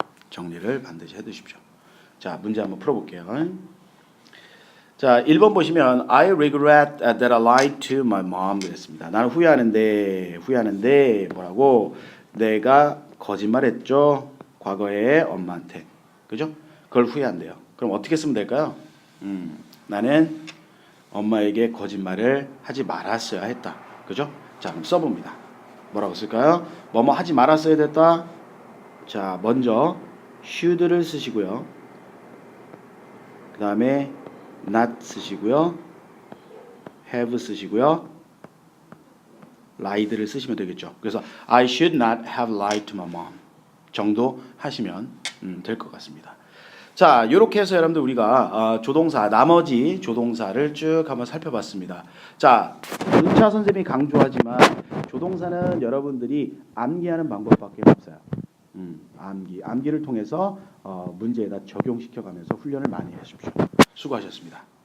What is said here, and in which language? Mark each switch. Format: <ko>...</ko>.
<ko>정리를 반드시 해두십시오. 자, 문제 한번 풀어볼게요. 자, 1번 보시면</ko> <en>I regret that I lied to my mom</en> <ko>그랬습니다. 나는 후회하는데 뭐라고? 내가 거짓말했죠. 과거에 엄마한테. 그죠? 그걸 후회한대요. 그럼 어떻게 쓰면 될까요? 나는 엄마에게 거짓말을 하지 말았어야 했다. 그죠? 자, 그럼 써봅니다. 뭐라고 쓸까요? 뭐뭐 하지 말았어야 됐다. 자, 먼저 should를 쓰시고요. 그 다음에 not 쓰시고요. have 쓰시고요. lied를 쓰시면 되겠죠. 그래서</ko> <en>I should not have lied to my mom</en> <ko>정도 하시면 될 것 같습니다. 자, 이렇게 해서 여러분들 우리가 조동사, 나머지 조동사를 쭉 한번 살펴봤습니다. 자, 은차 선생님이 강조하지만 조동사는 여러분들이 암기하는 방법밖에 없어요. 암기를 통해서 문제에다 적용시켜가면서 훈련을 많이 하십시오. 수고하셨습니다.</ko>